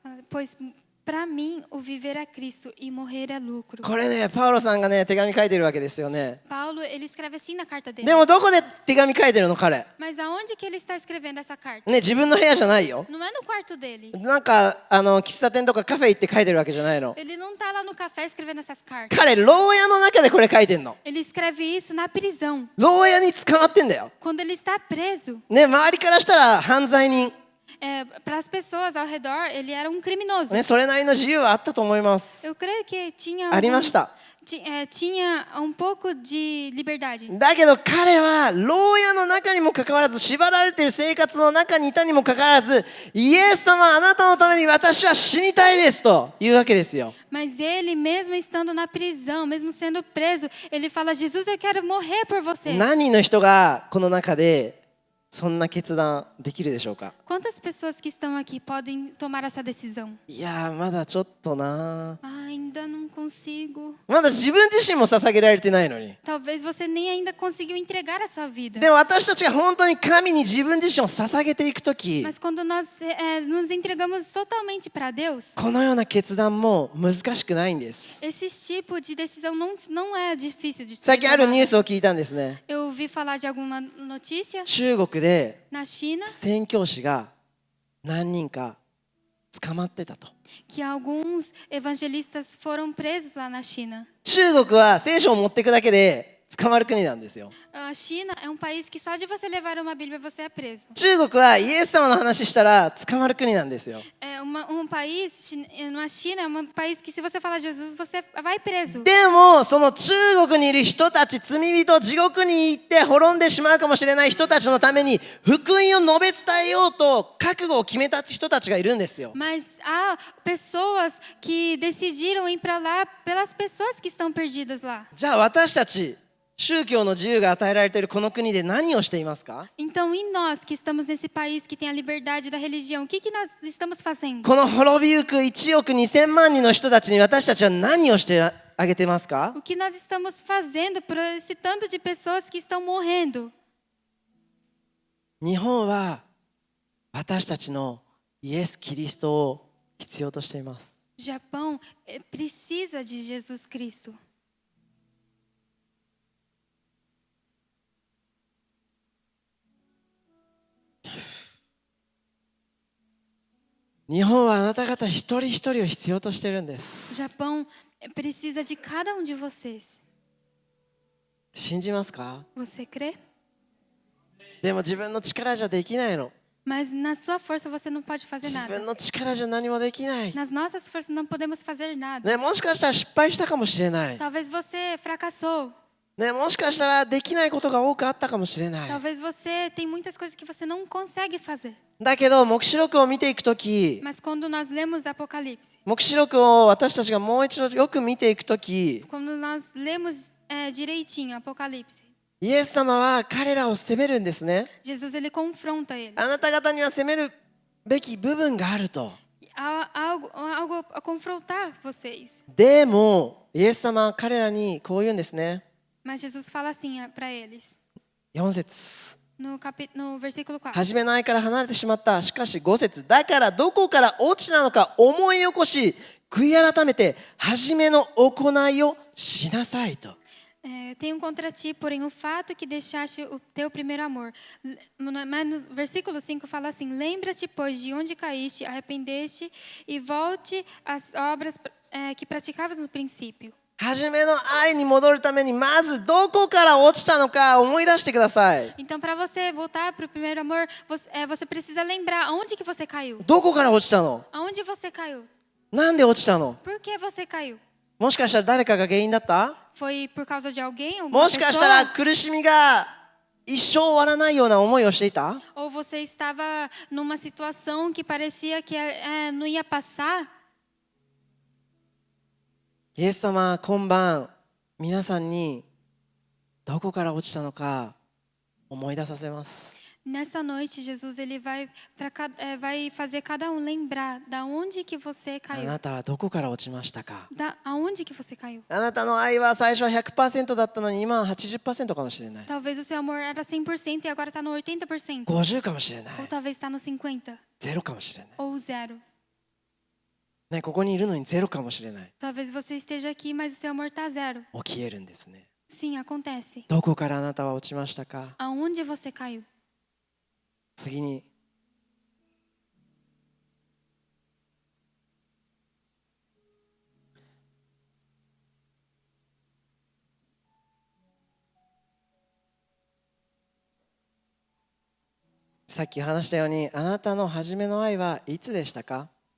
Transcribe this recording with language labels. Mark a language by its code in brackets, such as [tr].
[pt] Pois para mim o viver é Cristo e morrer é lucro. [ja] これね、パウロさんがね、手紙書いてるわけですよね。 [pt] Paulo, ele escreve assim na carta dele. [ja] でもどこで手紙書いてるの彼？ [pt] Mas aonde que ele está escrevendo essa carta? [ja] ね、自分の部屋じゃないよ。 [pt] Não é no quarto dele. [ja] なんか喫茶店とかカフェ行って書いてるわけじゃないの。 [pt] Ele não está lá no café escrevendo essas cartas. [ja] 彼、牢屋の中でこれ書いてんの。 [pt] Ele escreve isso na prisão. [ja] 牢屋に捕まってんだよ。 [pt] Quando ele está preso. [ja] ね、周りからしたら犯罪人。 [pt] Para as pessoas ao redor, ele era criminoso. [ja] ね、それなりの自由はあったと思います。 [pt] Eu creio que tinha [ja] ありました。 [pt] tinha pouco de liberdade. [ja] だけど彼は牢屋の中にもかかわらず、縛られている生活の中にいたにもかかわらず、イエス様あなたのために私は死にたいですというわけですよ。 [pt] Mas ele, mesmo estando na prisão, mesmo sendo preso, ele fala: Jesus, eu quero morrer por você. [ja] 何人の人がこの中でそんな決断できるでしょうか？ [pt] Quantas pessoas que estão aqui podem tomar essa decisão? [ja] いやー、まだちょっとな。 [pt] Ainda não consigo. [ja] まだ自分自身も捧げられてないのに。 [pt] Talvez você nem ainda conseguiu entregar a sua vida. [ja] でも私たちが本当に神に自分自身を捧げていくとき、 [pt] Mas quando nós nos entregamos totalmente para Deus, [ja] このような決断も難しくないんです。 [pt] esse tipo de decisão não é difícil de [ja] 最近あるニュー [pt] tomar. [ja] スを聞いたんですね。 [pt] Eu ouvi falar de alguma notícia [ja] 中国で [pt] na China [ja] 宣教師が何人か捕まってたと。 [pt] que alguns evangelistas foram presos lá na China. [ja] 中国は聖書を持っていくだけで捕まる国なんですよ。 [pt] A China é país que só de você levar uma Bíblia você é preso. [ja] 中国はイエス様の話したら捕まる国なんですよ。 [pt] País, na China, é um país que se você falar Jesus, você vai preso. [ja] でもその中国にいる人たち、罪人、地獄に行って滅んでしまうかもしれない人たちのために福音を述べ伝えようと覚悟を決めた人たちがいるんですよ。 [pt] Mas há pessoas que decidiram ir para lá pelas pessoas que estão perdidas lá. [ja] じゃあ私たち宗教の自由が与えられているこの国で何をしていますか？ [pt] Então, e nós que estamos nesse país que tem a liberdade da religião, o que nós estamos fazendo? [ja] この滅びゆく1億2000万人の人たちに私たちは何をしてあげてますか？ [pt] O que nós estamos fazendo por esse tanto de pessoas que estão morrendo? [ja] 日本は私たちのイエス・キリストを必要としています。 [pt] Japão precisa de Jesus Cristo. [ja] 日本はあなた方一人一人を必要としてるんです。 [pt] Japão precisa de cada um de vocês. [ja] 信じますか？ [pt] Você crê? [ja] でも自分の力じゃできないの。 [pt] Mas na sua força você não pode fazer [ja] 自 [pt] nada. [ja] 分の力じゃ何もできない。 [pt] Nas nossas forças não podemos fazer nada. [ja] ね、もしかしたら失敗したかもしれない。 [pt] Talvez você fracassou. [ja] ね、もしかしたらできないことが多くあったかもしれない。 [pt] Talvez você tem muitas coisas que você não consegue fazer. [ja] だけど黙示録を見ていくとき、 [pt] Mas quando nós lemos Apocalipse, [ja] 黙示録を私たちがもう一度よく見ていくとき、 [pt] quando nós lemos direitinho Apocalipse, [ja] イエス様は彼らを責めるんですね。 [pt] Jesus ele confronta ele. [ja] あなた方には責めるべき部分があると。 [pt] Há algo a confrontar vocês. [ja] でもイエス様は彼らにこう言うんですね。 [pt] Mas Jesus fala assim para eles, [ja] 4節 [pt] no versículo 4. [ja] 初めの愛から離れてしまった。しかし5節だからどこから落ちたのか思い起こし悔い改めて初めの行いをしなさいと。 [pt] Tenho contra ti, porém, o fato que deixaste o teu primeiro amor. Mas no versículo 5 fala assim: lembra-te, pois, de onde caíste, arrependeste e volte às obras que praticavas no princípio. [ja] 初めの愛に戻るためにまずどこから落ちたのか思い出してください。 [pt] Então, para você voltar para o primeiro amor, você precisa lembrar aonde que você caiu. [ja] どこから落ちたの？ [pt] Aonde você caiu? [ja] なんで落ちたの？ [pt] Por que você caiu? [ja] もしかしたら誰かが原因だった？ [pt] Foi por causa de alguém? Alguma [ja] もしかしたら [pt] pessoa? [ja] 苦しみが一生終わらないような思いをしていた？ [pt] Ou você estava numa situação que parecia que não ia passar? [ja] イエス様は今晩皆さんにどこから落ちたのか思い出させます。 [pt] Nessa noite, Jesus ele vai fazer cada um lembrar da onde que você [ja] あ [pt] caiu. [ja] なたはどこから落ちましたか？ [pt] Aonde que você caiu? [ja] あなたの愛は最初は 100% だったのに今は 80% かもしれない。 [pt] Talvez o seu amor era 100% e agora está no 80%. [ja] 50かもしれない。 [pt] Ou talvez está no 50%. [ja] ゼロかもしれない。 [pt] Ou 0. [ja] ね、ここにいるのにゼロかもしれない。 [pt] Talvez você esteja aqui, mas o seu amor está 0. [ja] 起きえるんですね。 [pt] Sim, acontece. [ja] どこからあなたは落ちましたか？ [pt] Aonde você caiu? [ja] 次にさっき話したようにあなたの初めの愛はいつでしたか？